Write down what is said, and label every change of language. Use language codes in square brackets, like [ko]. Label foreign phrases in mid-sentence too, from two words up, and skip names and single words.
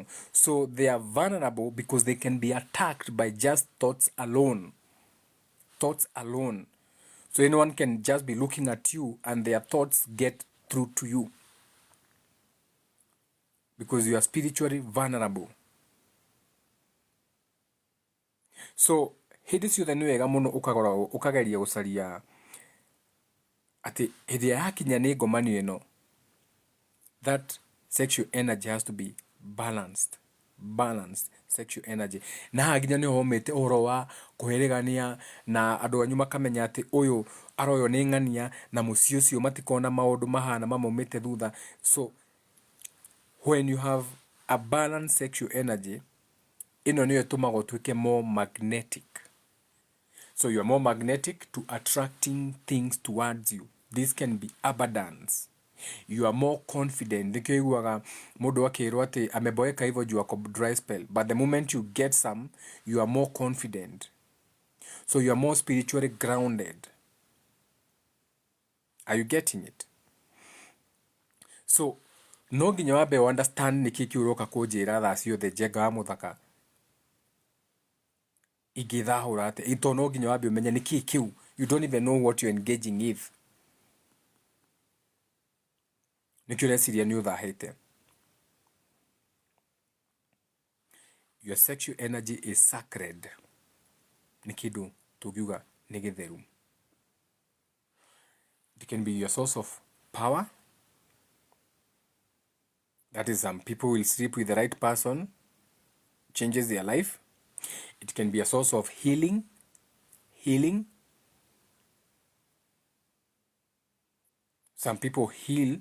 [en] So they are vulnerable because they can be attacked by just thoughts alone. Thoughts alone. So anyone can just be looking at you and their thoughts get through to you. Because you are spiritually vulnerable. [ki] So hindi ciothe nĩ wega mũno ũkageria gũcaria atĩ hĩndĩ ĩrĩa yakinya nĩ ngomanio ĩno, [en] that sexual energy has to be balanced sexual energy. [ki] Na haha nginya nĩho homete ũhoro wa kũheregania na andũ anyu makamenya atĩ ũyũ aroywo nĩ ng'ania na mũciĩ ũcio matikona maũndũ mahana mamaumĩte thutha. [en] So when you have a balanced sexual energy, [ki] ĩno nĩyo ĩtũmaga ũtuĩke [en] more magnetic. So you are more magnetic to attracting things towards you. This can be abundance. You are more confident. [ki] Nikio iguaga mũndũ akĩrwo atĩ [sw] ameboeka hivyo juu ako [en] dry spell. But the moment you get some, you are more confident. So you are more spiritually grounded. Are you getting it? [ki] So no nginya wambe understand nĩkĩ kĩũroka kũnjĩra thaa ciothe njenga wa mũthaka ingĩthahũra atĩa. Ito no nginya wambe ũmenye nĩkĩ kĩu. [en] You don't even know what you're engaging with. [ki] Nikio reciria nĩ ũthahĩte. [en] Your sexual energy is sacred. [ki] Nĩ kĩndũ tũngiuga nĩ gĩtheru. [en] It can be your source of power. That is, some people will sleep with the right person, changes their life. It can be a source of healing. Some people heal.